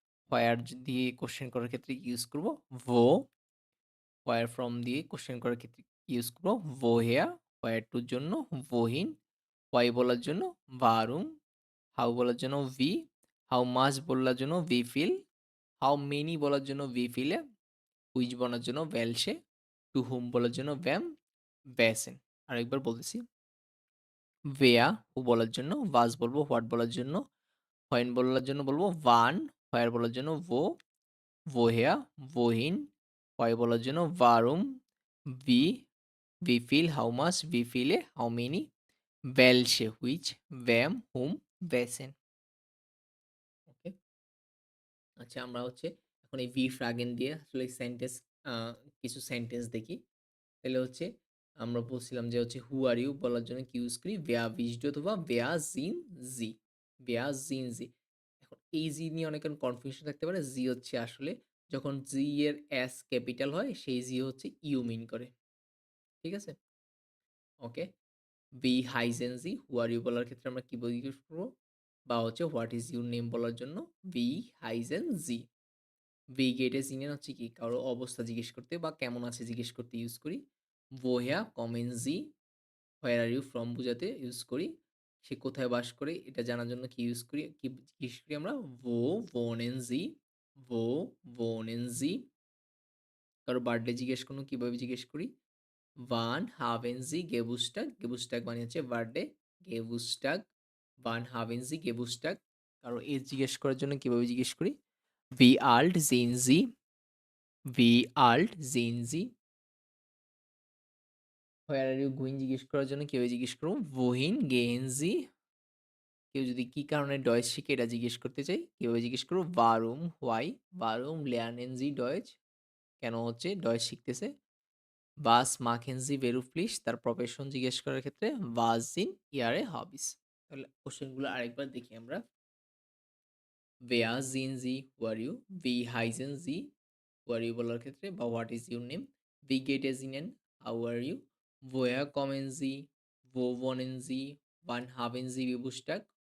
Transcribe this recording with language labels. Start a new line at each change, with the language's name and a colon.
Bangla: হোয়ার দিয়ে কোয়েশ্চেন করার ক্ষেত্রে কি ইউস করব? wo। where from দিয়ে কোয়েশ্চেন করার ক্ষেত্রে ইউস করব woher। where to র জন্য wohin। হোয়াই বলার জন্য warum, হাউ বলার জন্য wie, হাউ মাচ বলার জন্য wie viel, হাউ মেনি বলার জন্য wie viele, হুইচ বলার জন্য welche, টু whom বলার জন্য wem, wessen। আরেকবার বলতেছি, wer, হু বলার জন্য, was বলবো, হোয়াট বলার জন্য, হোয়েন বলার জন্য বলবো wann, হোয়ার বলার জন্য wo, woher, wohin, হোয়াই বলার জন্য warum, wie, wie viel, how much, wie viele, how many, welche, which, wem, whom, wessen। ওকে? আচ্ছা, আমরা হচ্ছে এখন এই wie Fragen দিয়ে আসলে সেন্টেন্স আ কিছু সেন্টেন্স দেখি। তাহলে হচ্ছে আমরা বলছিলাম যে হচ্ছে হু আর ইউ বলার জন্য কি ইউজ করি?
German: wer bist du অথবা wer sind sie? wer sind sie?
Bangla: এখন এই জি নিয়ে অনেকের কনফিউশন থাকতে পারে। জি হচ্ছে আসলে যখন জি এর এস ক্যাপিটাল হয় সেই জি হচ্ছে ইউ মিন করে। ঠিক আছে? ওকে। B hygiene G, who are you বলার ক্ষেত্রে আমরা কি জিজ্ঞেস করব? বা হচ্ছে হোয়াট ইস ইউর নেম বলার জন্য বি হাইজেন জি। ভি গেটে সিনেন হচ্ছে কি কারো অবস্থা জিজ্ঞেস করতে বা কেমন আছে জিজ্ঞেস করতে ইউজ করি।
German: woher kommen Sie,
English: where are you from
Bangla: বোঝাতে ইউজ করি। সে কোথায় বাস করে এটা জানার জন্য কি ইউজ করি, কি জিজ্ঞেস করি আমরা wo wohnen Sie, wo wohnen Sie। কারো বার্থডে জিজ্ঞেস করুন কিভাবে জিজ্ঞেস করি?
German: wann haben Sie Geburtstag, Geburtstag
Bangla: মানে হচ্ছে birthday,
German: Geburtstag, wann haben Sie Geburtstag।
Bangla: কারো এজ জিজ্ঞেস করার জন্য কিভাবে জিজ্ঞেস করি?
German: wie alt sind Sie, wie alt sind Sie।
English: where are you going
Bangla: জিজ্ঞেস করার জন্য কিভাবে জিজ্ঞেস করব?
German: wohin gehen Sie।
Bangla: কেউ যদি কি কারণে ডয়েচ শিখে এটা জিজ্ঞেস করতে চাই, কিভাবে জিজ্ঞেস করব?
German: warum, why, warum lernen Sie Deutsch,
Bangla: কেন হচ্ছে Deutsch শিখতেছে।
German: was machen Sie beruflich,
Bangla: তার প্রফেশন জিজ্ঞেস করার ক্ষেত্রে
German: was sind Ihre Hobbys।
Bangla: তাহলে কোশ্চেনগুলো আরেকবার দেখি আমরা।
German: wer sind Sie, who are you, wie heißen Sie, who are you বলার ক্ষেত্রে বা what is your name, wie geht es Ihnen, how are you, woher kommen Sie, wo wohnen Sie, wann haben Sie Geburtstag।